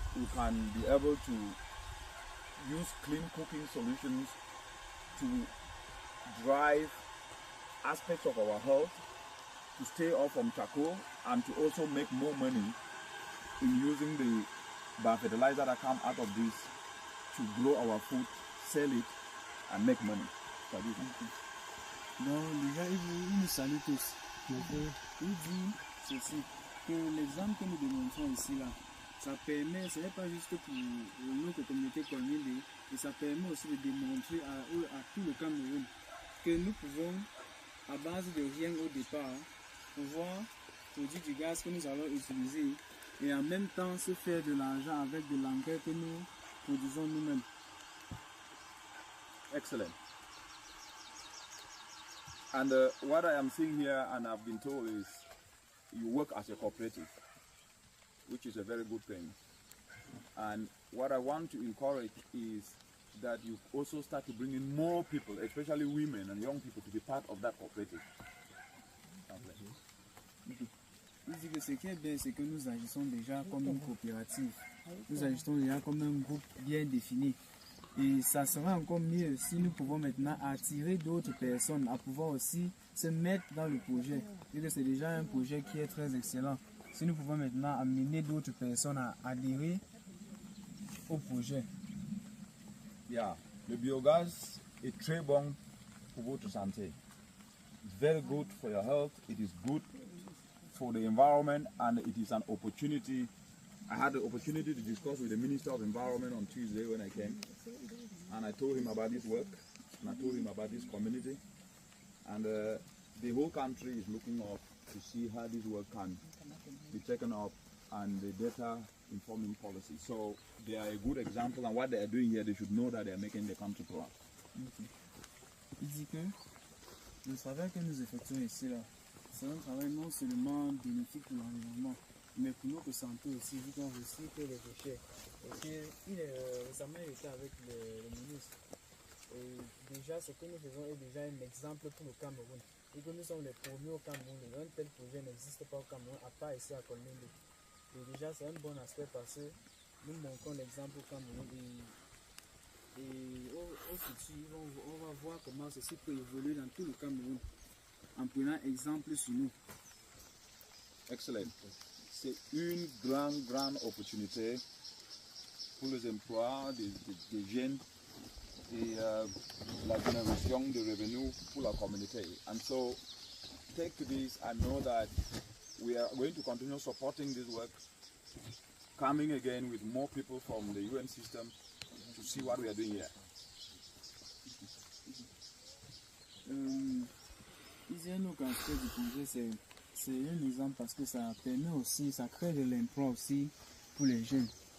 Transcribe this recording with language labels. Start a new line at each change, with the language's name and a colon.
English: we can be able to use clean cooking solutions to drive aspects of our health, to stay off from charcoal, and to also make more money in using the biofertilizer that come out of this to grow our food, sell it, and make money.
French: Donc déjà, il nous salue tous. Il dit ceci, que l'exemple que nous démontrons ici, là, ça permet, ce n'est pas juste pour notre communauté Nkolmbende, mais ça permet aussi de démontrer à tout le Cameroun que nous pouvons, à base de rien au départ, pouvoir produire du gaz que nous allons utiliser et en même temps se faire de l'argent avec de l'engrais que nous produisons nous-mêmes. Excellent.
English: And what I am seeing here, and I've been told, is you work as a cooperative, which is a very good thing. And what I want to encourage is that you also start to bring in more people, especially women and young people, to be part of that cooperative.
French: Il dit que ce qui est bien, c'est que nous agissons déjà comme une coopérative. Nous agissons déjà comme un groupe bien défini. Et ça sera encore mieux si nous pouvons maintenant attirer d'autres personnes à pouvoir aussi se mettre dans le projet. Et que c'est déjà un projet qui est très excellent. Si nous pouvons maintenant amener d'autres personnes à adhérer au projet. Yeah, le biogaz est très bon pour votre santé.
English: It's very good for your health. It is good for the environment, and it is an opportunity. I had the opportunity to discuss with the Minister of Environment on Tuesday when I came, and I told him about this work, and I told him about this community, and the whole country is looking up to see how this work can be taken up and the data informing policy. So they are a good example, and what they are doing here, they should know that they are making the country proud.
French: Il dit que le travail que nous effectuons ici, là, c'est un travail non seulement bénéfique pour l'environnement, mais pour notre santé aussi, vu qu'on recycle les déchets. Parce qu'il est récemment été avec le ministre. Et déjà, ce que nous faisons est déjà un exemple pour le Cameroun. Et que nous sommes les premiers au Cameroun. Un tel projet n'existe pas au Cameroun, à part ici à Nkolmbende. Et déjà, c'est un bon aspect parce que nous montrons l'exemple au Cameroun. Et au futur, on va voir comment ceci peut évoluer dans tout le Cameroun en prenant exemple sur nous. Excellent. C'est une grande opportunité pour les emplois des jeunes et la génération de revenus pour la communauté.
English: And so, take to this and know that we are going to continue supporting this work, coming again with more people from the UN system to see what we are doing here.
French: Ici, un autre aspect du projet, c'est un exemple parce que ça permet aussi, ça crée de l'emploi aussi pour les jeunes.